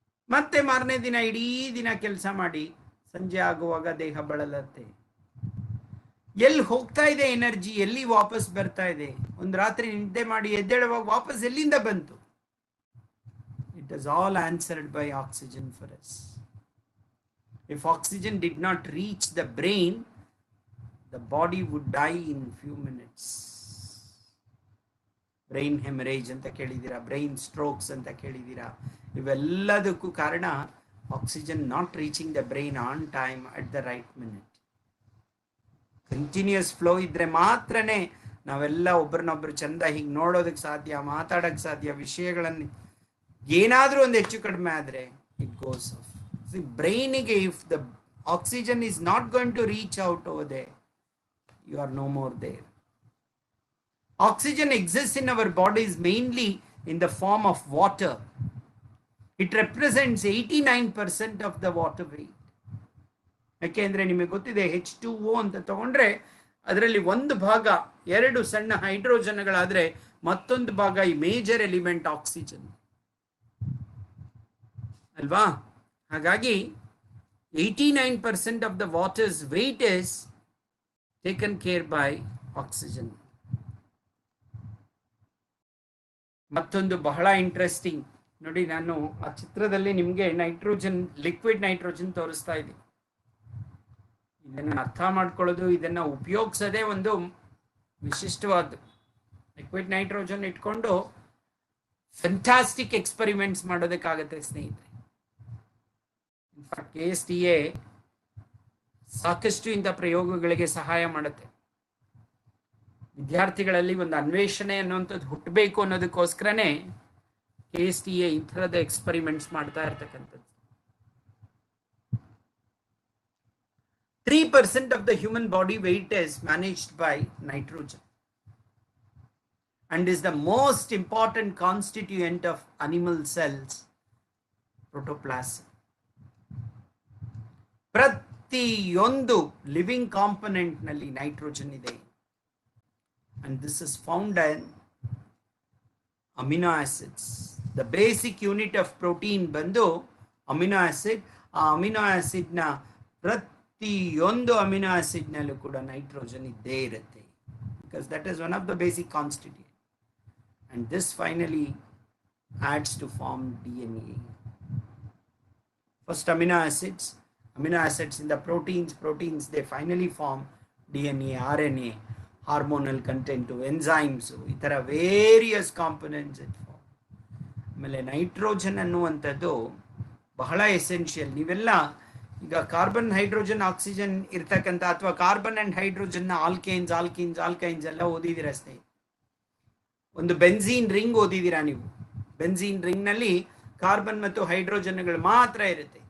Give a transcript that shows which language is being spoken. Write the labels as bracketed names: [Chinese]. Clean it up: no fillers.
[Kannada] ಮತ್ತೆ ಮಾರನೇ ದಿನ ಇಡೀ ದಿನ ಕೆಲಸ ಮಾಡಿ ಸಂಜೆ ಆಗುವಾಗ ದೇಹ ಬಳಲತ್ತೆ. ಎಲ್ಲಿ ಹೋಗ್ತಾ ಇದೆ ಎನರ್ಜಿ? ಎಲ್ಲಿ ವಾಪಸ್ ಬರ್ತಾ ಇದೆ? ಒಂದು ರಾತ್ರಿ ನಿದ್ದೆ ಮಾಡಿ ಎದ್ದೇಳುವಾಗ ವಾಪಸ್ ಎಲ್ಲಿಂದ ಬಂತು? [English] It is all answered by oxygen for us. If oxygen did not reach the brain, the body would die in few minutes. [Kannada] Brain haemorrhage ಅಂತ ಕೇಳಿದ್ದೀರಾ, ಬ್ರೈನ್ ಸ್ಟ್ರೋಕ್ಸ್ ಅಂತ ಕೇಳಿದ್ದೀರಾ. ಇವೆಲ್ಲದಕ್ಕೂ ಕಾರಣ [English] Oxygen not reaching the brain on time at the right minute. [Kannada] Continuous flow ಇದ್ರೆ ಮಾತ್ರನೇ ನಾವೆಲ್ಲ ಒಬ್ಬರನ್ನೊಬ್ರು ಚಂದ ಹೀಗೆ ನೋಡೋದಕ್ಕೆ ಸಾಧ್ಯ, ಮಾತಾಡೋಕ್ಕೆ ಸಾಧ್ಯ. ವಿಷಯಗಳನ್ನು ಏನಾದರೂ ಒಂದು ಹೆಚ್ಚು ಕಡಿಮೆ ಆದರೆ [English] It goes off. [Kannada] ಬ್ರೈನಿಗೆ [English] If the oxygen is not going to reach out over there, you are no more there. Oxygen exists in our bodies mainly in the form of water. It represents 89% of the water weight. [Kannada] ಯಾಕೆಂದ್ರೆ ನಿಮಗೆ ಗೊತ್ತಿದೆ, H2O ಅಂತ ತಗೊಂಡ್ರೆ ಅದರಲ್ಲಿ ಒಂದು ಭಾಗ 2 ಸಣ್ಣ ಹೈಡ್ರೋಜನ್ಗಳಾದ್ರೆ ಮತ್ತೊಂದು ಭಾಗ ಈ ಮೇಜರ್ ಎಲಿಮೆಂಟ್ ಆಕ್ಸಿಜನ್ ಅಲ್ವಾ? ಹಾಗಾಗಿ [English] 89% of the water's weight is taken care by oxygen. [Kannada] ಮತ್ತೊಂದು ಬಹಳ ಇಂಟ್ರೆಸ್ಟಿಂಗ್ ನೋಡಿ, ನಾನು ಆ ಚಿತ್ರದಲ್ಲಿ ನಿಮಗೆ ನೈಟ್ರೋಜನ್, ಲಿಕ್ವಿಡ್ ನೈಟ್ರೋಜನ್ ತೋರಿಸ್ತಾ ಇದ್ದೀನಿ. ಇದನ್ನು ಅರ್ಥ ಮಾಡ್ಕೊಳ್ಳೋದು, ಇದನ್ನ ಉಪಯೋಗಿಸೋದೇ ಒಂದು ವಿಶಿಷ್ಟವಾದ್ದು. ಲಿಕ್ವಿಡ್ ನೈಟ್ರೋಜನ್ ಇಟ್ಕೊಂಡು ಫ್ಯಾಂಟಾಸ್ಟಿಕ್ ಎಕ್ಸ್ಪೆರಿಮೆಂಟ್ಸ್ ಮಾಡೋದಕ್ಕಾಗತ್ತೆ ಸ್ನೇಹಿತರೆ. KSTA ಸಾಕಷ್ಟು ಇಂಥ ಪ್ರಯೋಗಗಳಿಗೆ ಸಹಾಯ ಮಾಡುತ್ತೆ. ವಿದ್ಯಾರ್ಥಿಗಳಲ್ಲಿ ಒಂದು ಅನ್ವೇಷಣೆ ಅನ್ನುವಂಥದ್ದು ಹುಟ್ಟಬೇಕು ಅನ್ನೋದಕ್ಕೋಸ್ಕರನೇ KSTA ಈ ಥರದ ಎಕ್ಸ್ಪೆರಿಮೆಂಟ್ಸ್ ಮಾಡ್ತಾ ಇರ್ತಕ್ಕಂಥದ್ದು. [English] 3% of the human body weight is managed by nitrogen and is the most important constituent of animal cells, protoplasm. [Kannada] ಪ್ರತಿಯೊಂದು ಲಿವಿಂಗ್ ಕಾಂಪೊನೆಂಟ್ ನಲ್ಲಿ ನೈಟ್ರೋಜನ್ ಇದೆ. [English] And this is found in amino acids. The basic unit of protein ಬಂದು amino acid. [Kannada] ಆ amino acid ನ ಪ್ರತಿಯೊಂದು amino acid ನಲ್ಲೂ ಕೂಡ nitrogen ಇದ್ದೇ ಇರುತ್ತೆ. [English] Because that is one of the basic constituent. And this finally adds to form DNA. First amino acids in the proteins they finally form DNA, RNA, hormonal content, enzymes, itara various components it form. [Kannada] ಆಮೇಲೆ nitrogen ಅನ್ನುವಂಥದ್ದು ಬಹಳ essential. ನೀವೆಲ್ಲ ಈಗ carbon, hydrogen, oxygen ಇರ್ತಕ್ಕಂಥ ಅಥವಾ carbon and ಹೈಡ್ರೋಜನ್ನ ಆಲ್ಕೈನ್ಸ್ ಎಲ್ಲ ಓದಿದ್ದೀರಾ ಸ್ನೇಹಿತರೆ. ಒಂದು ಬೆನ್ಝೀನ್ ರಿಂಗ್ ಓದಿದ್ದೀರಾ ನೀವು. ಬೆನ್ಝೀನ್ ರಿಂಗ್ ನಲ್ಲಿ ಕಾರ್ಬನ್ ಮತ್ತು ಹೈಡ್ರೋಜನ್ಗಳು ಮಾತ್ರ ಇರುತ್ತೆ.